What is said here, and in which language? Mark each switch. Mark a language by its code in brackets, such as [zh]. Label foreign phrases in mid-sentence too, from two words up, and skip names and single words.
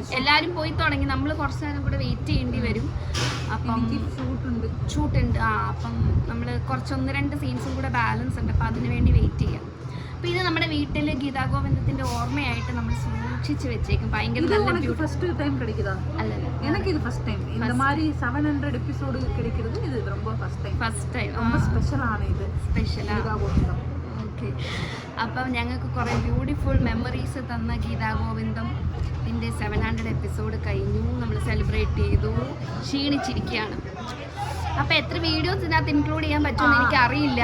[ml] എല്ലാവരും പോയി തുടങ്ങി. നമ്മൾ കുറച്ച് നേരം കൂടെ വെയിറ്റ് ചെയ്യേണ്ടി വരും. അപ്പം ഷൂട്ടുണ്ട്. അപ്പം നമ്മൾ കുറച്ച് 1-2 സീൻസും കൂടെ ബാലൻസ് ഉണ്ട്. അപ്പം അതിന് വേണ്ടി വെയിറ്റ് ചെയ്യാം. അപ്പം ഇത് നമ്മുടെ വീട്ടിൽ ഗീതാഗോവിന്ദത്തിൻ്റെ ഓർമ്മയായിട്ട് നമ്മൾ സൂക്ഷിച്ച് വെച്ചേക്കും. ഭയങ്കര നല്ല [en] first time [ta] கிடைக்குதா? അല്ലല്ല, எனக்கு இது [en] first time. [ta] இந்த மாதிரி 700 எபிசோடு கிடைக்கிறது இது ரொம்ப [en] first time. [ml] ரொம்ப സ്പെഷ്യലാണ് ഇത്. സ്പെഷ്യലാണ്. ഓക്കെ. അപ്പം ഞങ്ങൾക്ക് കുറേ [en] beautiful memories [ml] തന്ന ഗീതാഗോവിന്ദത്തിൻ്റെ 700 എപ്പിസോഡ് കഴിഞ്ഞു. നമ്മൾ സെലിബ്രേറ്റ് ചെയ്തു. ക്ഷീണിച്ചിരിക്കുകയാണ്. അപ്പം എത്ര വീഡിയോസ് ഇതിനകത്ത് ഇൻക്ലൂഡ് ചെയ്യാൻ പറ്റുമെന്ന് എനിക്കറിയില്ല.